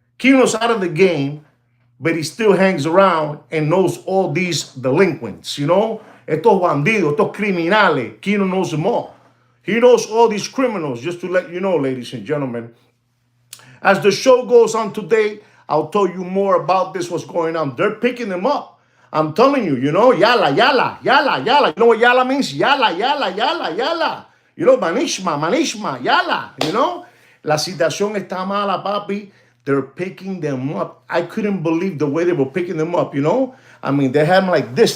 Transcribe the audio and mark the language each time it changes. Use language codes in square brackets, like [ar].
[en] Kino's out of the game, but he still hangs around and knows all these delinquents, [es] Estos bandidos, estos criminales. [en] Kino knows them all. He knows all these criminals, just to let you know, ladies and gentlemen. As the show goes on today, I'll tell you more about this, what's going on. They're picking them up. I'm telling you, [ar] yala, yala, yala, yala. [en] You know what yala means? [ar] Yala, yala, yala, yala. Manishma, yala, [es] La situación está mala, papi. [en] They're picking them up. I couldn't believe the way they were picking them up, I mean, they had them like this.